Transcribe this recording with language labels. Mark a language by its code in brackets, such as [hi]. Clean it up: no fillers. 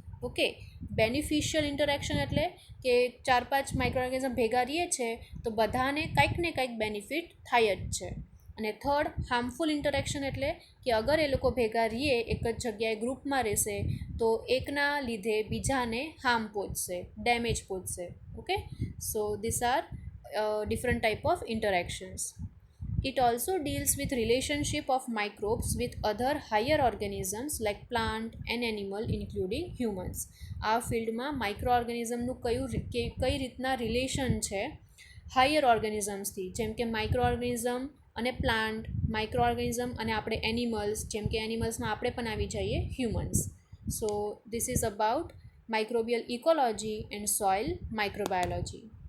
[gu] Okay, beneficial interaction એટલે કે 4-5 micro organism ભેગા રહીએ છે તો બધાને કંઈક ને કંઈક બેનિફિટ થાય જ છે. અને થર્ડ હાર્મફુલ ઇન્ટરેક્શન એટલે કે અગર એ લોકો ભેગા રહીએ, એક જ જગ્યાએ ગ્રુપમાં રહેશે તો એકના લીધે બીજાને હાર્મ પહોંચશે, ડેમેજ પહોંચશે. [en] Okay, so this are different type of interactions. It also deals with relationship of microbes with other higher organisms like plant and animal including humans. [gu] આ ફિલ્ડમાં માઇક્રો ઓર્ગેનિઝમનું કઈ રીતના રિલેશન છે હાયર ઓર્ગેનિઝમ્સથી, જેમ કે માઇક્રો ઓર્ગેનિઝમ અને plant, micro organism અને આપણે એનિમલ્સ, જેમ કે એનિમલ્સમાં આપણે પણ આવી જઈએ humans. [en] So this is about microbial ecology and soil microbiology.